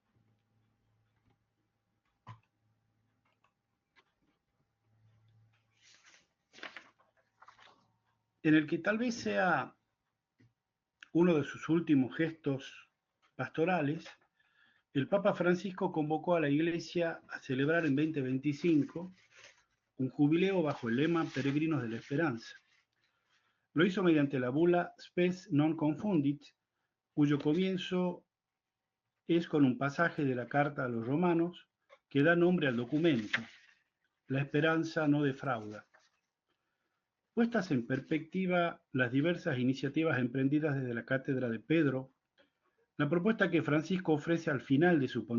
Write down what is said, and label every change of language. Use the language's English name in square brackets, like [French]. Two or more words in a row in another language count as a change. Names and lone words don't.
[Spanish] En el que tal vez sea uno de sus últimos gestos pastorales, el Papa Francisco convocó a la Iglesia a celebrar en 2025 un jubileo bajo el lema Peregrinos de la Esperanza. Lo hizo mediante la bula Spes non confundit, cuyo comienzo es con un pasaje de la carta a los romanos que da nombre al documento. La esperanza no defrauda. Puestas en perspectiva las diversas iniciativas emprendidas desde la cátedra de Pedro, la propuesta que Francisco ofrece al final de su